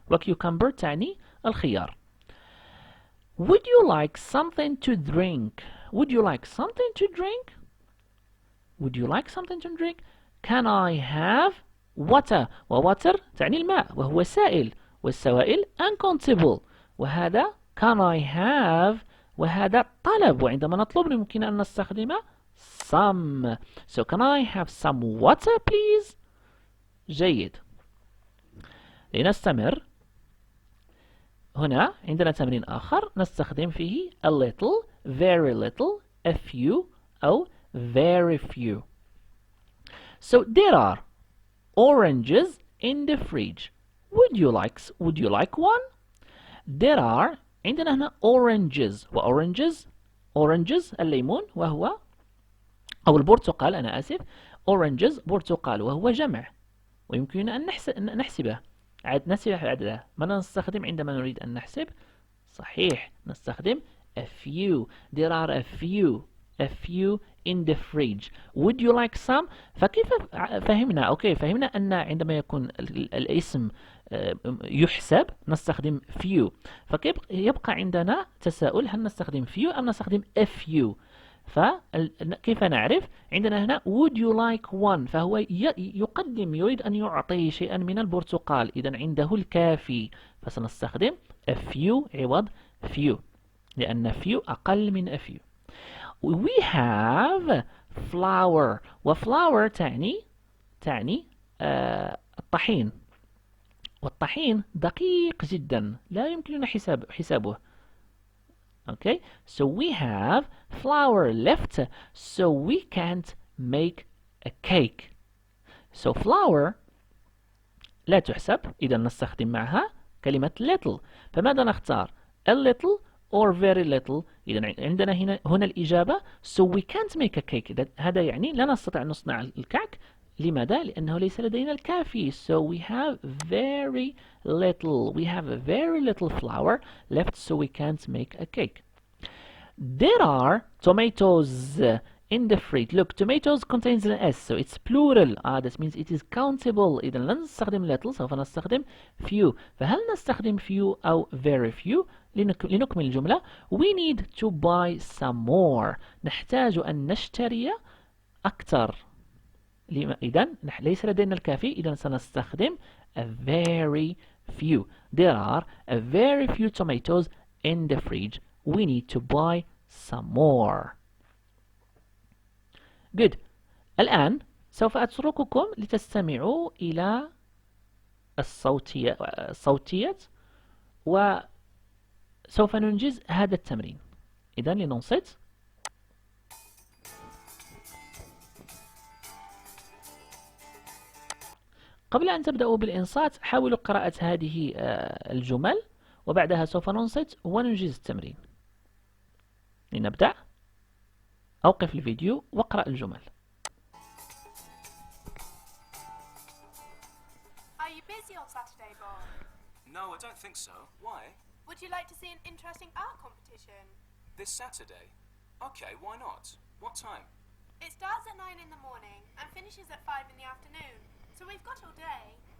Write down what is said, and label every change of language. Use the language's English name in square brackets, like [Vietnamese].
[Arabic] وcucumber تعني الخيار. [English] Would you like something to drink? Would you like something to drink? Would you like something to drink? Can I have water? [Arabic] وwater تعني الماء وهو سائل، والسوائل uncountable، وهذا [English] can I have [Arabic] وهذا طلب، وعندما نطلب يمكن أن نستخدم some. [English] So can I have some water please? [Arabic] جيد. لنستمر. هنا عندنا تمرين آخر نستخدم فيه a little, very little [English] a few أو very few. So there are oranges in the fridge. Would you like one? [Arabic] There are عندنا هنا oranges oranges الليمون وهو أو البرتقال أنا آسف oranges برتقال وهو جمع ويمكننا أن نحسبه نحسب عدده. ماذا نستخدم عندما نريد أن نحسب؟ صحيح نستخدم a few. [English] There are a few in the fridge. Would you like some? [Arabic] فكيف فهمنا أن عندما يكون الاسم يحسب نستخدم few. فكيف يبقى عندنا تساؤل هل نستخدم few أم نستخدم a few؟ فكيف نعرف؟ عندنا هنا [English] would you like one [Arabic] فهو يريد أن يعطي شيئا من البرتقال إذا عنده الكافي فسنستخدم a few عوض few لأن few أقل من a few. [English] We have flour [Arabic] وflour تعني الطحين والطحين دقيق جدا لا يمكننا حسابه. [English] Okay, so we have flour left, so we can't make a cake. [Arabic] So flour لا تحسب إذا نستخدم معها كلمة little. فماذا نختار؟ [English] A little or very little. [Arabic] إذا عندنا هنا الإجابة [English] so we can't make a cake. [Arabic] هذا يعني لا نستطيع أن نصنع الكعك. لماذا؟ لأنه ليس لدينا الكافي. [English] So we have very little flour left so we can't make a cake. There are tomatoes in the fridge. Look, tomatoes contains an S so it's plural. That means it is countable. [Arabic] إذا لن نستخدم little سوف نستخدم few. فهل نستخدم few أو very few؟ لنكمل الجملة. [English] We need to buy some more. [Arabic] نحتاج أن نشتري أكثر. إذا ليس لدينا الكافي إذا سنستخدم a very few. [English] There are a very few tomatoes in the fridge. We need to buy some more. Good. [Arabic] الآن سوف أترككم لتستمعوا إلى الصوتيات وسوف ننجز هذا التمرين. إذا لننصت. قبل أن تبدأوا بالإنصات حاولوا قراءة هذه الجمل وبعدها سوف ننصت وننجز التمرين. لنبدأ. أوقف الفيديو واقرأ الجمل. [English] Are you busy on Saturday, Bob? No, I don't think so. Why? Would you like to see an interesting art competition? This Saturday? Okay, why not? What time? It starts at 9 in the morning and finishes at 5 in the afternoon, so we've got all day.